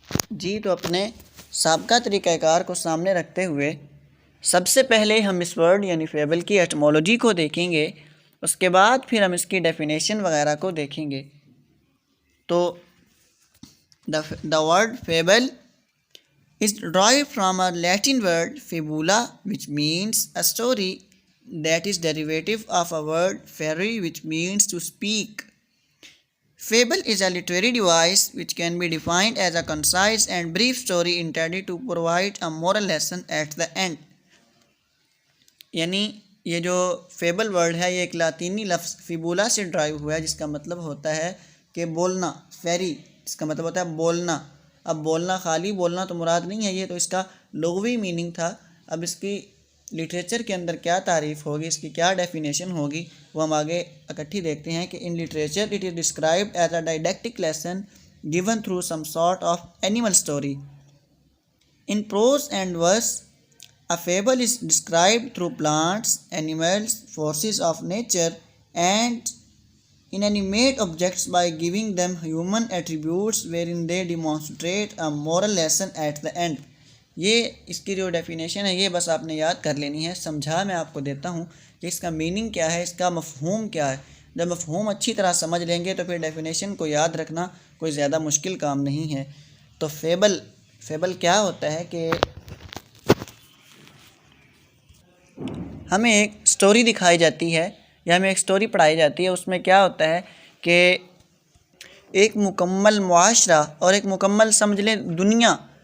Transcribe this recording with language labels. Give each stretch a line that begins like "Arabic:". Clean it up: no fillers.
Urdu: جی تو اپنے سابقہ طریقہ کار کو سامنے رکھتے ہوئے سب سے پہلے ہم اس ورڈ یعنی فیبل کی ایٹمولوجی کو دیکھیں گے، اس کے بعد پھر ہم اس کی ڈیفینیشن وغیرہ کو دیکھیں گے۔ تو the word fable
English: is derived from a Latin word fibula, which means a story that is derivative of a word fere, which means to speak. Fable is a literary device which can be defined as a concise and brief story intended to provide a moral lesson at the end.
Urdu: یعنی یہ جو fable word ہے یہ ایک لاطینی لفظ فیبولا سے drive ہوا ہے، جس کا مطلب ہوتا ہے کہ بولنا، فیری اس کا مطلب ہوتا ہے بولنا۔ اب بولنا خالی بولنا تو مراد نہیں ہے، یہ تو اس کا لغوی میننگ تھا۔ اب اس کی لٹریچر کے اندر کیا تعریف ہوگی، اس کی کیا ڈیفینیشن ہوگی، وہ ہم آگے اکٹھی دیکھتے ہیں کہ
English: In literature it is described as a didactic lesson given through some sort of animal story. In prose and verse, a fable is described through plants, animals, forces of nature, and inanimate objects by giving them human attributes wherein they demonstrate a moral lesson at the end.
Urdu: یہ اس کی جو definition ہے یہ بس آپ نے یاد کر لینی ہے۔ سمجھا میں آپ کو دیتا ہوں کہ اس کا میننگ کیا ہے، اس کا مفہوم کیا ہے۔ جب مفہوم اچھی طرح سمجھ لیں گے تو پھر ڈیفینیشن کو یاد رکھنا کوئی زیادہ مشکل کام نہیں ہے۔ تو فیبل کیا ہوتا ہے کہ ہمیں ایک سٹوری دکھائی جاتی ہے یا ہمیں ایک سٹوری پڑھائی جاتی ہے، اس میں کیا ہوتا ہے کہ ایک مکمل معاشرہ اور ایک مکمل سمجھ لیں دنیا